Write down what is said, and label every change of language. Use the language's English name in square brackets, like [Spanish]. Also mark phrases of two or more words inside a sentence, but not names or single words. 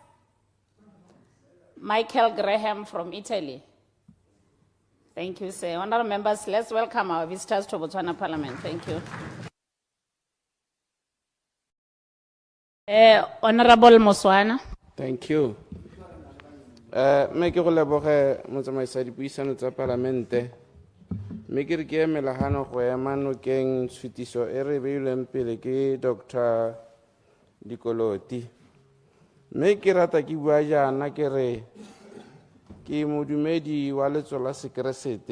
[English] Michael Graham from Italy. Thank you, sir. Honorable members, let's welcome our visitors to Botswana Parliament. Thank you. Honorable Moswana. Thank you. [Tswana] Me ke go leboge motsamaisi dipuisano tsa parlamente. Me ke re ke emelagano go ema nokeng tshutiso e re beilweng pele ke Dr. Dikoloti. Me ke rata ke bua jana ke re ke modumedi wa letso la Sekeresete.